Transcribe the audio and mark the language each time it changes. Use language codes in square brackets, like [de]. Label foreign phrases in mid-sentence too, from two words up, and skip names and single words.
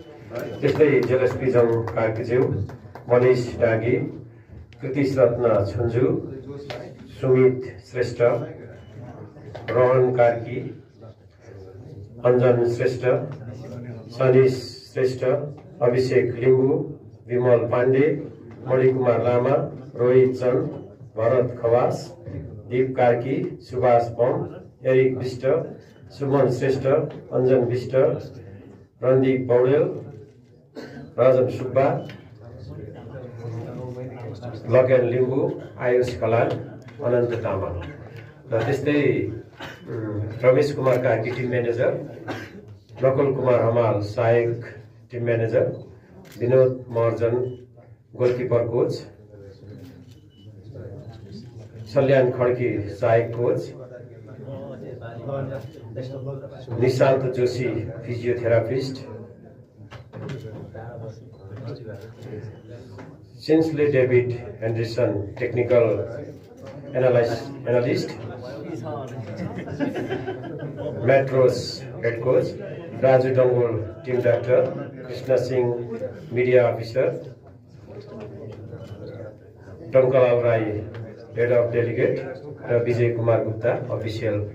[ne] त्यस्तै जेलस्पी जङ कार्कीज्यू, मनिष डागी, कृतिश रत्न छुन्जु, सुमित श्रेष्ठ, रोहन कार्की, अञ्जन श्रेष्ठ, सनिश श्रेष्ठ, अभिषेक लिम्बू, विमल पाण्डे, मणिकुमार लामा, रोहित चन्द, भरत खवास, दीप कार्की, सुभाष पम, एरिक विष्ट, सुमन श्रेष्ठ, अञ्जन विष्ट, रणदीप पौडेल, राजन सुब्बा, लकेन लिम्बू, आयुष कलाल, अनन्त तामाङ र त्यस्तै रमेश कुमार कार्की [en] team manager, [ne] नकुल कुमार हमाल सहायक [en] team manager, [ne] विनोद महर्जन [en] goalkeeper coach, [ne] सल्यान खड्की सहायक कोच, निशान्त जोशी फिजियोथेरापिस्ट, सिन्सले डेभिड हेन्ड्रिसन [en] technical analyst, [ne] मेट्रोस [en] head coach, [ne] राजु डङ्गोल [en] team doctor, [ne] कृष्ण सिंह [en] media officer, [ne] टङ्कलाल राई [en] head of delegate [ne] र विजय कुमार गुप्ता अफिसियल।